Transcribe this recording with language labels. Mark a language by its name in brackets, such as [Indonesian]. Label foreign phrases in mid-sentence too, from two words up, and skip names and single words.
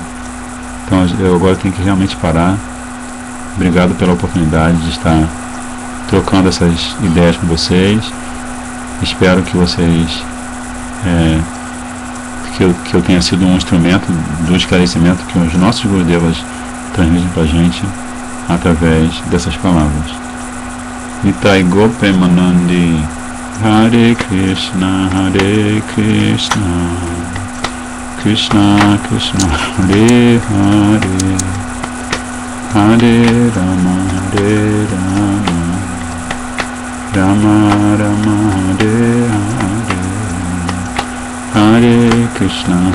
[Portuguese] Então eu agora tenho que realmente parar. Obrigado pela oportunidade de estar trocando essas ideias com vocês. Espero que vocês que eu tenha sido um instrumento do esclarecimento que os nossos Gurudevas transmitem para a gente através dessas palavras. Nitai Gopemanandi Hare Krishna Krishna Krishna Hare Hare Hare Rama Rama Rama Hare Hare Hare Krishna